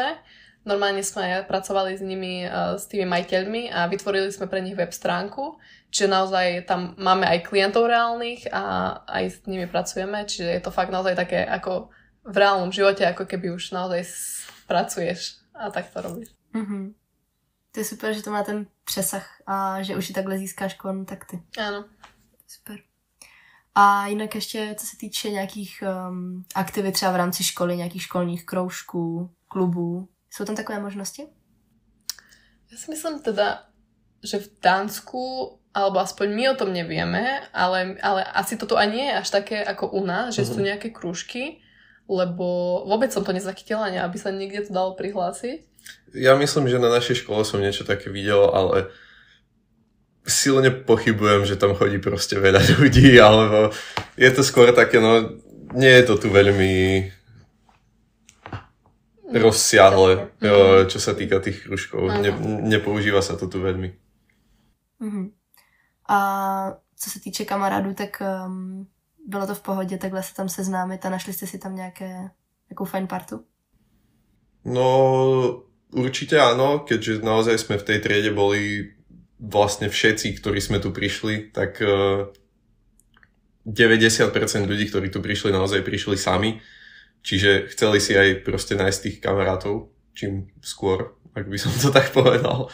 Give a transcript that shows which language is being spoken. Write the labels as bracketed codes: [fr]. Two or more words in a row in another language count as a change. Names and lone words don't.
[sk] Normálne sme pracovali s nimi, s tými majiteľmi a vytvorili sme pre nich web stránku. Čiže naozaj tam máme aj klientov reálnych a aj s nimi pracujeme. Čiže je to fakt naozaj také ako v reálnom živote, ako keby už naozaj pracuješ a tak to robíš. Mhm. [cs] To je super, že to má ten přesah a že už i takhle získáš kontakty. [sk] Áno. [cs] Super. A jinak ještě, co se týče nějakých aktivit třeba v rámci školy, nějakých školních kroužků, klubů, jsou tam takové možnosti? [sk] Ja si myslím teda, že v Dánsku, alebo aspoň my o tom nevieme, ale asi toto ani nie je až také ako u nás, že sú nejaké krúžky, lebo vôbec som to nezachytila, aby sa niekde to dalo prihlásiť. Ja myslím, že na našej škole som niečo také videl, ale silne pochybujem, že tam chodí proste veľa ľudí, alebo je to skôr také, no nie je to tu veľmi rozsiahle, čo sa týka tých kružkov. Nepoužíva sa to tu veľmi. [cs] A co se týče kamarádů, tak bylo to v pohodě takhle se tam seznámit a našli jste si tam nejakú fajn partu? [sk] No určite áno, keďže naozaj sme v tej triede boli vlastne všetci, ktorí sme tu prišli, tak 90% ľudí, ktorí tu prišli, naozaj prišli sami. Čiže chceli si aj proste nájsť tých kamarátov, čím skôr, ak by som to tak povedal.